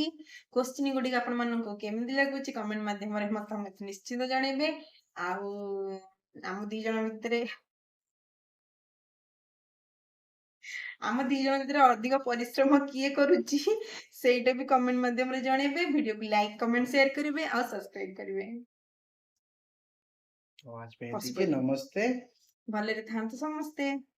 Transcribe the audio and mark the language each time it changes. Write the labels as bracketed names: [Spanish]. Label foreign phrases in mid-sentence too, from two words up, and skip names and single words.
[Odia] କୋଶ୍ଚିନ୍ ଗୁଡିକ ଆପଣ ମାନଙ୍କୁ କେମିତି ଲାଗୁଛି କମେଣ୍ଟ ମାଧ୍ୟମରେ ମତାମତ ନିଶ୍ଚିତ ଜଣେଇବେ। ଆଉ ଆମ ଦି ଜଣ ଭିତରେ ଅଧିକ ପରିଶ୍ରମ କିଏ କରୁଛି ସେଇଟା ବି କମେଣ୍ଟ ମାଧ୍ୟମରେ ଜଣେଇବେ। ଭିଡିଓକୁ [English] like comment share [Odia] କରିବେ ଆଉ ସବସ୍କ୍ରାଇବ କରିବେ। [Hindi] तो आज पे एतिକି नमस्ते। [Odia] ଭଲରେ ଥାନ୍ତୁ ସମସ୍ତେ।